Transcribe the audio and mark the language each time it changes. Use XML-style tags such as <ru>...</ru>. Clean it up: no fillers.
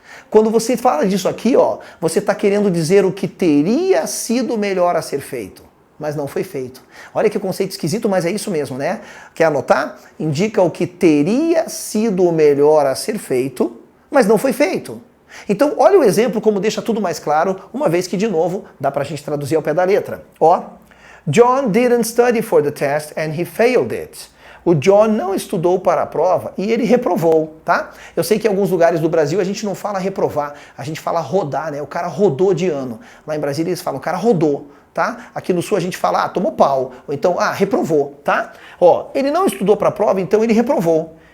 <pt>Quando você fala disso aqui, ó, você está querendo dizer o que teria sido melhor a ser feito, mas não foi feito. Olha que conceito esquisito, mas é isso mesmo, né? Quer anotar? Indica o que teria sido o melhor a ser feito, mas não foi feito. Então, olha o exemplo como deixa tudo mais claro, uma vez que, de novo, dá pra gente traduzir ao pé da letra.</pt> <en>Ó, John didn't study for the test and he failed it.</en> <pt>O John não estudou para a prova e ele reprovou, tá? Eu sei que em alguns lugares do Brasil a gente não fala reprovar, a gente fala rodar, né? O cara rodou de ano. Lá em Brasília eles falam, o cara rodou, tá? Aqui no Sul a gente fala, tomou pau. Ou então, reprovou, tá? Ó, ele não estudou para a prova, então ele reprovou.</pt>